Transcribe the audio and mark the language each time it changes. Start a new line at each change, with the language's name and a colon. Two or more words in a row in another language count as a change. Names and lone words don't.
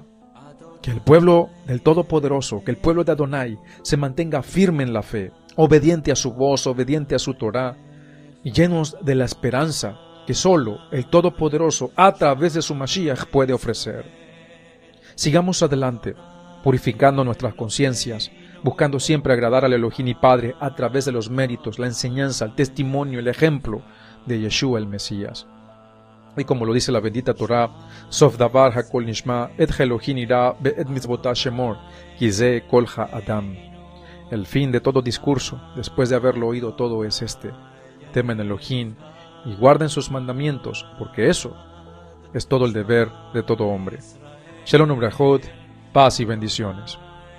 Spanish: Que el pueblo del Todopoderoso, que el pueblo de Adonai, se mantenga firme en la fe, obediente a su voz, obediente a su Torá, y llenos de la esperanza que solo el Todopoderoso a través de su Mashiach puede ofrecer. Sigamos adelante, purificando nuestras conciencias, buscando siempre agradar al Elohim y Padre a través de los méritos, la enseñanza, el testimonio, el ejemplo de Yeshua el Mesías. Y como lo dice la bendita Torá,
Hebrew: סוף דבר הכל נשמע את אלהים ירא ואת מצותיו שמור כי זה כל האדם.
Spanish: El fin de todo discurso, después de haberlo oído todo, es este: temen Elohim y guarden sus mandamientos, porque eso es todo el deber de todo hombre.
Hebrew: שלום וברכות,
Spanish: paz y bendiciones.